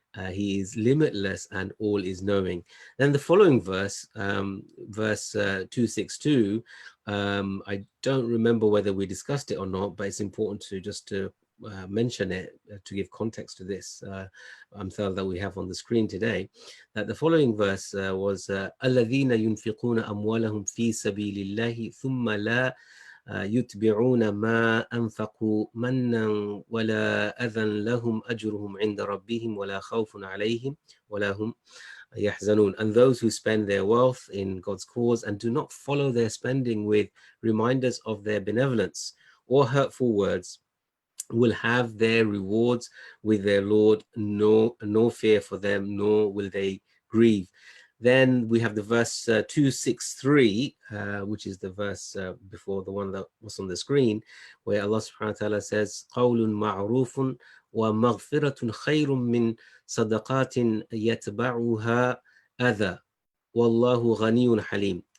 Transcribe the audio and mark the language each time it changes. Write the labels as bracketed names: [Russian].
[English] He is limitless and all is knowing. Then the following verse, verse 262, I don't remember whether we discussed it or not, but it's important to just to mention it to give context to this amthal that we have on the screen today. That the following verse was [Arabic] الَّذِينَ يُنْفِقُونَ أَمْوَالَهُمْ فِي سَبِيلِ اللَّهِ ثُمَّ لَا يُتْبِعُونَ مَا أَنْفَقُوا مَنًّا وَلَا أَذًى لَهُمْ أَجْرُهُمْ عِنْدَ رَبِّهِمْ وَلَا خَوْفٌ عَلَيْهِمْ وَلَا هُمْ يَحْزَنُونَ. [English] And those who spend their wealth in God's cause and do not follow their spending with reminders of their benevolence or hurtful words will have their rewards with their Lord, no fear for them, nor will they grieve. Then we have the verse 263, which is the verse before the one that was on the screen, where Allah subhanahu wa ta'ala says, [Arabic] قَوْلٌ مَعْرُوفٌ وَمَغْفِرَةٌ خَيْرٌ مِّن صَدَقَاتٍ يَتْبَعُهَا أَذًى وَاللَّهُ غَنِيٌّ حَلِيمٌ.